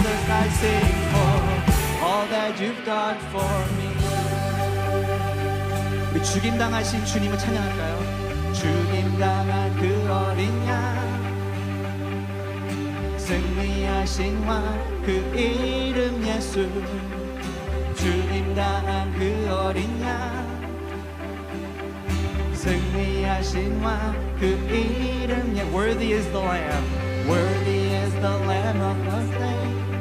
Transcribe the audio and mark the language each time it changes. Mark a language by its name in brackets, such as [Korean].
[English] I sing for all that you've done for me. [Korean] 우리 죽임당하신 주님을 찬양할까요? 죽임당한 그 어린 양, 승리하신 왕 그 이름 예수. 죽임당한 그 어린 양, 승리하신 왕 그 이름 예수. [English] Worthy is the Lamb, worthy is the Lamb of the slain.